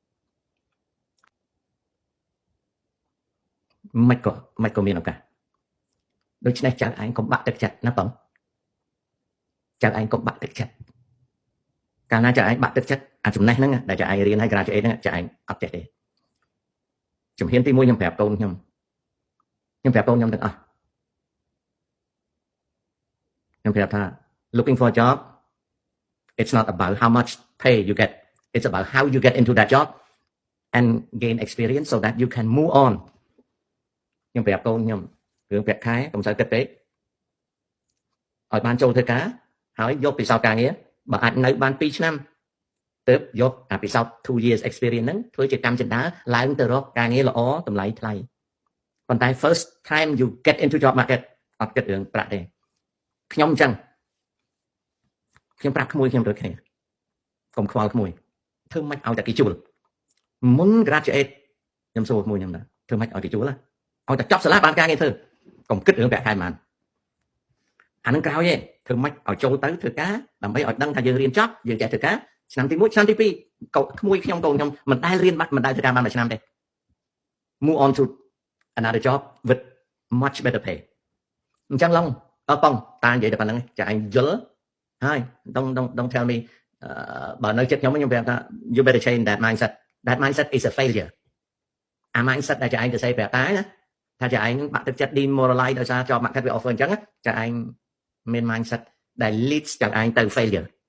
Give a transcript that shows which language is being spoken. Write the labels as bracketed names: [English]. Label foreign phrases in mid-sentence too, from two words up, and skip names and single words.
[Khmer] មិនក៏មានឱកាសដូច្នេះចៅឯងកុំបាក់ទឹកចិត្តណាបងចៅឯងកុំបាក់ទឹកចិត្តកាលណាចៅឯងបាក់ទឹកចិត្តអាចំណេះហ្នឹងដែលចៅឯងរៀនហើយ graduate ហ្នឹងចៅឯងអត់ចេះទេជំហានទី1ខ្ញុំប្រាប់កូនខ្ញុំប្រាប់កូនខ្ញុំទាំងអស់ ខ្ញុំប្រាប់ថា [English] looking for a job it's not about how much pay you get it's about how you get into that job and gain experience so that you can move on [Khmer] ខ្ញុំប្រាប់កូនខ្ញុំរឿងប្រាក់ខែកុំសូវគិតពេកឲ្យបានចូលធ្វើការហើយយកពិសោធន៍ការងារបើអាចនៅបាន2ឆ្នាំទើប យកអាពិសោធន៍ [English] 2 years experience [Khmer] ហ្នឹងធ្វើជាកម្មចិន្តាឡើងទៅរកការងារល្អតម្លៃថ្លៃប៉ុន្តែ [English] first time you get into job market [Khmer] អត់គិតរឿងប្រាក់ទេខ្ញុំអញ្ចឹងខ្ញុំប្រាប់ក្មួយខ្ញុំដូចគ្នាកុំខ្វ ល់ក្មួយធ្វើម៉េចឲ្យតែគេជួលមុន graduate ខ្ញុំសួរក្មួយខ្ញុំថាធ្វើម៉េចឲ្យគេជួលឲ្យតែចប់សាលាបានការងារធ្វើកុំគិតរឿងប្រាក់ខែប៉ុន្មានអានឹងក្រោយទេធ្វើ ម៉េចឲ្យចូលទៅធ្វើការដើម្បីឲ្យដឹងថាយើងរៀនចប់យើងចេះធ្វើការឆ្នាំទី1ឆ្នាំទី2ក្មួយខ្ញុំកូនខ្ញុំ មិនដែលរៀនបាត់មិនដែលធ្វើការបានមួយឆ្នាំទេ [English] move on to another job with much better pay [Khmer] អញ្ចឹងឡងបងតានិយាយតែប៉ុណ្្នឹងចាឯងយល់ហើយ [English] don't tell me [Khmer] បើនៅចិត្តខ្ញុំប្រាប់ថា [English] you better change that mindset is a failure [Khmer] អា mindset ដែលចាឯងទៅសេប្រាប់តាណាថាចាឯងបាក់ទឹកចិត្ត demoralize ដោយសារ [English] job market [Khmer] វា offer អញ្ចឹងចាឯងមាន mindset ដែល leads ចាឯងទៅ failure